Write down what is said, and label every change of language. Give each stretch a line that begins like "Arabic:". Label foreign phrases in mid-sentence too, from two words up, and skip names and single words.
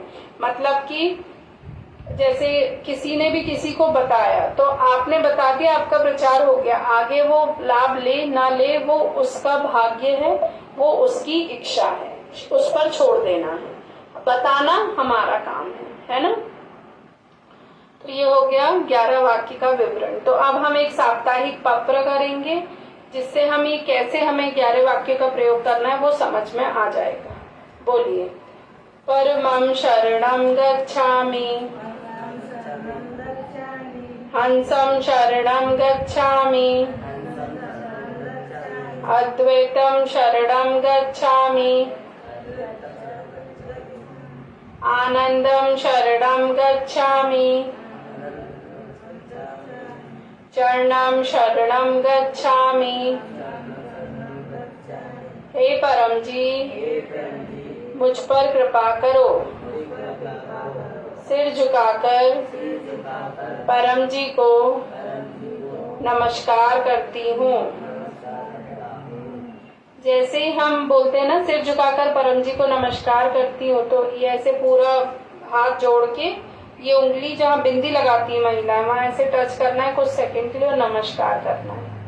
Hindi: मतलब कि जैसे किसी ने भी किसी को बताया तो आपने बता दिया, आपका प्रचार हो गया, आगे वो लाभ ले ना ले वो उसका भाग्य है, वो उसकी इच्छा है, उस पर छोड़ देना है, बताना हमारा काम है ना। तो ये हो गया 11 वाक्य का विवरण। तो अब हम एक साप्ताहिक पत्र करेंगे, जिससे हम ये कैसे हमें 11 वाक्य का प्रयोग करना है वो समझ में आ जाएगा। बोलिए।
Sanskrit: परमं शरणं गच्छामि, हंसं शरणं गच्छामि, अद्वैतं शरणं गच्छामि, आनंदम शरणं गच्छामि, चरणं शरणं गच्छामि।
Hindi: हे परम जी, मुझ पर कृपा करो। सिर झुकाकर परम जी को नमस्कार करती हूँ। जैसे ही हम बोलते हैं ना सिर झुकाकर परम जी को नमस्कार करती हूँ, तो ये ऐसे पूरा हाथ जोड़ के ये उंगली जहाँ बिंदी लगाती है महिला वहां ऐसे टच करना है कुछ सेकंड के लिए और नमस्कार करना है।